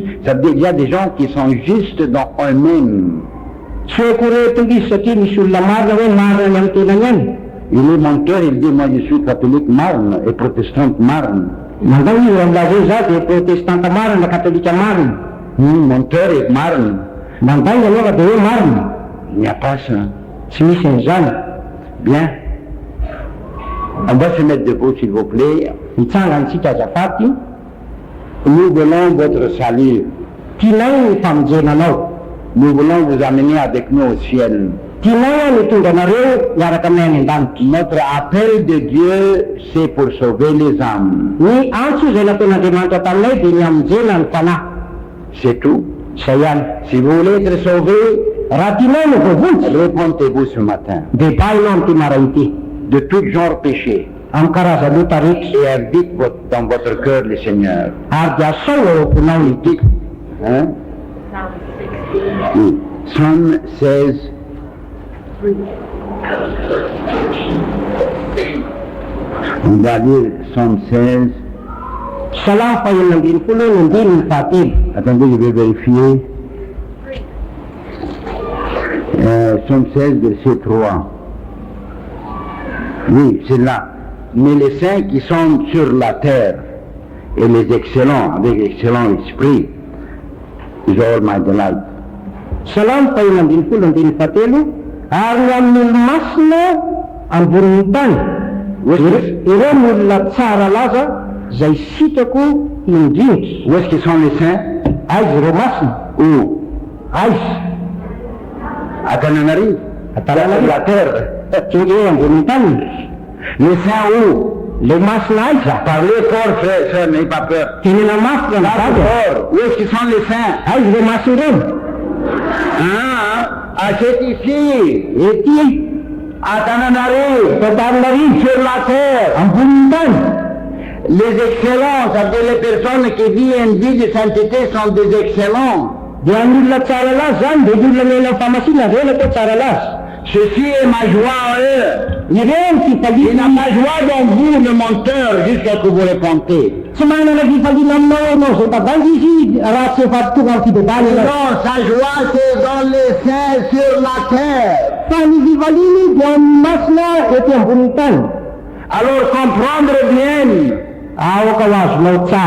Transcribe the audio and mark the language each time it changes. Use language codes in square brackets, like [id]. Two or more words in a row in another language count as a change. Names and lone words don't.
[fr] Ça veut dire qu'il y a des gens qui sont justes dans eux-mêmes. [mg] Tsy hoe koa tonga izy satria misy olona marina hoe marina ny amin'ny tenany any. [fr] Il est menteur, il dit, moi je suis catholique marne et protestante marne. [mg] Mandao izy amin'azy eo za dia protestanta marina katolika marina. [fr] Menteur et marne, [mg] Mandao ianao dia hoe marina. [fr] il n'y a pas ça. [mg] Tsy misy an'izany. [fr] Bien. On va se mettre debout s'il vous plaît. [mg] Hitsangantsika azafady. [fr] Nous voulons votre salut. [mg] Tianao ny famonjenanao. [fr] Nous voulons vous amener avec nous au ciel. [mg] Tianao ny tonga anareo miaraka aminay any an-danitra. [fr] Notre appel de Dieu, c'est pour sauver les âmes. [mg] Ny antso izay nataon'Andriamanitra taminay dia ny hamonjena ny fanahy. [fr] C'est tout. [mg] Zay ihany. [fr] Si vous voulez être sauvé, [mg] Raha tianao no voavotsy [fr] repentez-vous ce matin [mg] dia bainao amin'ity maraina ity [fr] de tout genre péché [mg] amin'ny karazan'ota rehetra [fr] et invite dans votre cœur le Seigneur. [mg] ary dia asao ao amponao ny [fr] Dites, hein? Psalm 16. Oui. Psalm 16. On va dire Psalm 16. [mg] Psalm fahaenina ambin'ny folo ny andininy fahatelo. [fr] Attendez, je vais vérifier. Psalm 16, verset 3. Oui, c'est là. Mais les saints qui sont sur la terre et les excellents, avec excellent esprit, [en] is all my delight. [mg] Psalm fahaenina ambin'ny folo andininy fahatelo. Ary ny amin'ny olo-masina ambonin'ny tany ireo ny olona tsara laza izay sitako indrindra. [fr] Où est-ce qu'ils sont les saints? [mg] Aiza ireo masina? [fr] Où? [mg] Aiza? [fr] À Tananarive. [mg] Tananarive. [fr] La terre. [mg] Tonga eo ambonin'ny tany. [fr] Les saints où? [mg] Le masina aiza? [fr] Parlez fort, frère, sœur, n'ayez pas peur. [mg] Tenena mafy na [fr] Parlez [mg] navady. [fr] fort. Où est-ce qu'ils sont les saints? [mg] Aiza ireo masina ireo? [fr] Ah, c'est ici, [mg] Ety [fr] à Tananarive, [mg] Tananarive [fr] sur la terre. [mg] ambonin'ny tany. [fr] Les excellents, ça veut dire les personnes qui vivent une vie de sainteté sont des excellents. [mg] Dia ny olona tsara lazy zany dia ny olona miaina amin'ny famasina ireo no atao tsara lazy. [fr] Ceci est ma joie en eux. [mg] Ireo ny [fr] Il [mg] fifaliana. [fr] n'a pas joie dans vous, le menteur, jusqu'à ce que vous repentez. [mg] Tsy manana fifaliana aminao ianao zay tavangy izy raha tsy efa tonga amin'ny fidebany ianao. [fr] Non, sa joie c'est dans les saints sur la terre. [mg] Fa ny fifaliany dia amin'ny masina ety ambonin'ny tany. [fr] Alors comprendre bien [mg] Aoka ho azonao tsara.